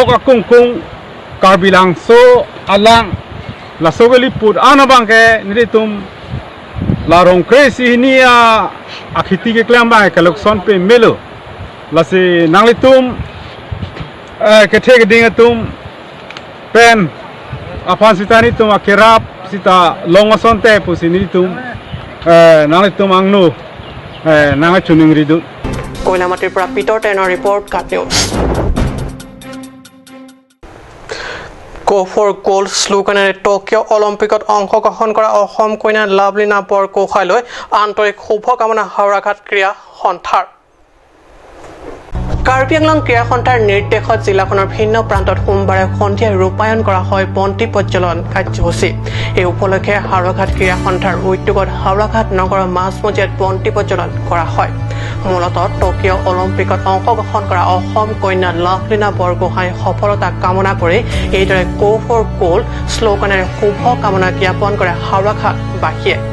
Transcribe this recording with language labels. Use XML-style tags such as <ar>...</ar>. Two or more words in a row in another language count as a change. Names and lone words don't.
<mjw>akungkung karbilang so alang la sogaliput ana bangke nilitum la rongkre sinia akhiti ke klamba kalokson pe melo la si nanglitum kethe gedingatum pen apan sitani tum akirap sita longoson te pusini tum nanglitum angnu nanga chuning ridu</mjw> <as>কৈলামাটিৰ পৰা পিতৰ টেনৰ ৰিপৰ্ট কাট নিউজ</as> <en>Go for gold</en> <as>শ্লোগানেৰে টকিঅ' অলিম্পিকত অংশগ্ৰহণ কৰা অসম কন্যা লাভলীনা বৰগোহাঁইলৈ আন্তৰিক শুভকামনা হাওৰাঘাট ক্ৰীড়া সন্থাৰ কাৰ্বি আংলং ক্ৰীড়া সন্থাৰ নিৰ্দেশত জিলাখনৰ ভিন্ন প্ৰান্তত সোমবাৰে সন্ধিয়া ৰূপায়ণ কৰা হয় বন্তি প্ৰজ্বলন কাৰ্যসূচী এই উপলক্ষে হাওৰাঘাট ক্ৰীড়া সন্থাৰ উদ্যোগত হাওৰাঘাট নগৰৰ মাজমজিয়াত বন্তি প্ৰজ্বলন কৰা হয় মূলতঃ টকিঅ' অলিম্পিকত অংশগ্ৰহণ কৰা অসম কন্যা লাভলীনা বৰগোহাঁইৰ সফলতা কামনা কৰি এইদৰে</as> <en>go for gold</en> <as>শ্লোগানেৰে শুভকামনা জ্ঞাপন কৰে হাওৰাঘাটবাসীয়ে</as>